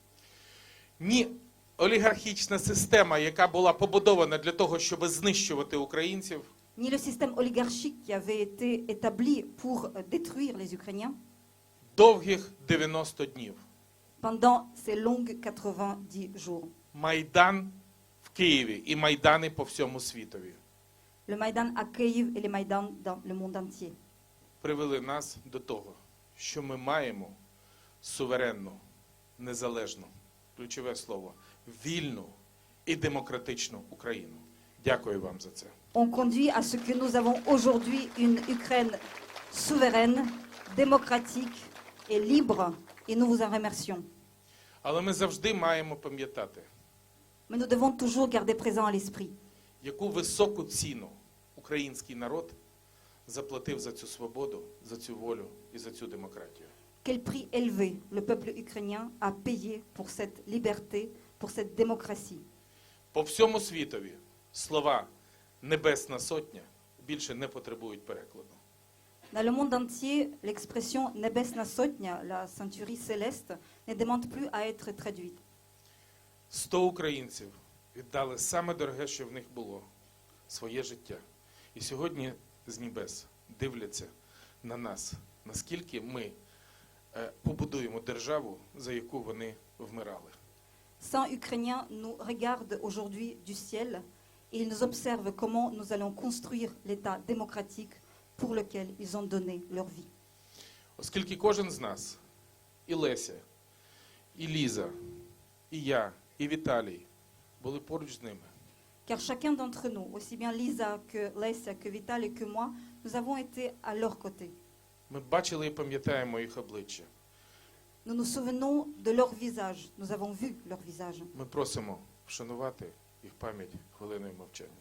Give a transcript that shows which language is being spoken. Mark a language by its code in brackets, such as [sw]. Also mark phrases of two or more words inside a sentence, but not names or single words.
[uk] ні олігархічна система, яка була побудована для того, щоб знищувати українців, [fr] ni le système oligarchique qui avait été établi pour détruire les Ukrainiens [uk] довгих 90 днів. [fr] pendant ces longues 90 jours. [uk] Майдан в Києві і майдани по всьому світові [fr] Le Maïdan à Kyiv et les Maïdans dans le monde entier [uk] привели нас до того, що ми маємо суверенну, незалежну, ключове слово, вільну і демократичну Україну. Дякую вам за це. [fr] ont conduit à ce que nous avons aujourd'hui une Ukraine souveraine, démocratique et libre, et nous vous en remercions. [uk] Але ми завжди маємо пам'ятати, [fr] Mais nous devons toujours garder présent à l'esprit [uk] яку високу ціну український народ заплатив за цю свободу, за цю волю і за цю демократію. [fr] quel prix élevé le peuple ukrainien a payé pour cette liberté, pour cette démocratie. [uk] По всьому світові слова «Небесна сотня» більше не потребують перекладу. [fr] Dans le monde entier, l'expression Nebesna Sotnya, la centurie céleste, ne demande plus à être traduite. [uk] 100 українців віддали саме дороге, що в них було – своє життя. І сьогодні з небес дивляться на нас, наскільки ми побудуємо державу, за яку вони вмирали. [fr] 100 Ukrainiens nous regardent aujourd'hui du ciel et ils nous observent comment nous allons construire l'État démocratique pour lequel ils ont donné leur vie. [uk] Оскільки кожен з нас, і Леся, і Ліза, і я, і Віталій, були поруч з ними, [fr] Car chacun d'entre nous, aussi bien Lisa que Lesia, que Vital et que moi, nous avons été à leur côté. [uk] ми бачили і пам'ятаємо їх обличчя. [fr] Nous nous souvenons de leur visage, nous avons vu leur visage. [uk] Ми просимо вшанувати їх пам'ять хвилиною мовчання.